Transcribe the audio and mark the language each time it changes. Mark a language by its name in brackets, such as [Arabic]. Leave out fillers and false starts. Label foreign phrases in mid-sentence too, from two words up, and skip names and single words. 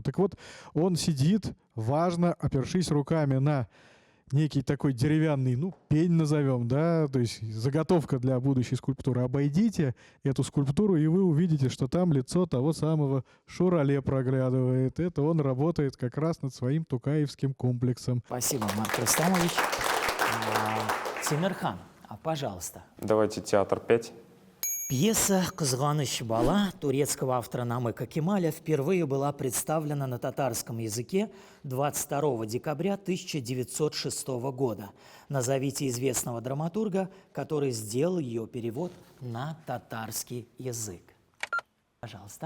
[Russian] Так вот, он сидит, важно, опершись руками на некий такой деревянный, пень назовем, да, то есть заготовка для будущей скульптуры. Обойдите эту скульптуру, и вы увидите, что там лицо того самого Шурале проглядывает. Это он работает как раз над своим тукаевским комплексом. Спасибо, Марк Рустамович. Тимирхан, пожалуйста. Давайте театр 5. Пьеса «Кызганыч бала» турецкого автора Намыка Кемаля впервые была представлена на татарском языке 22 декабря 1906 года. Назовите известного драматурга, который сделал ее перевод на татарский язык. Пожалуйста.